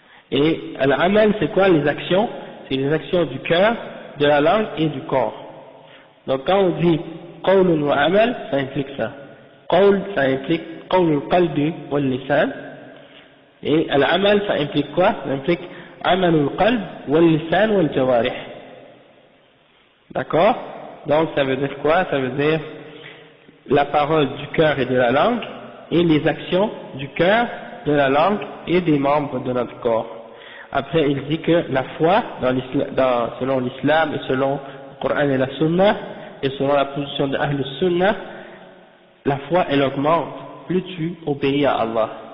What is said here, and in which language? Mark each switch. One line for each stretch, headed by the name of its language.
French: Et al-amal, c'est quoi les actions? C'est les actions du cœur, de la langue et du corps. Donc quand on dit qawlun wa amal, ça implique ça. Qawl, ça implique qawlul qalbi wal lisan. Et al-amal, ça implique quoi? Ça implique
Arabic: عمل القلب واللسان والجوارح.
French: D'accord? Donc ça veut dire quoi? Ça veut dire la parole du cœur et de la langue et les actions du cœur, de la langue et des membres de notre corps. Après il dit que la foi selon l'islam et selon le Coran et la Sunna et selon la position de Ahl Sunnah, la foi elle augmente plus tu obéis à Allah.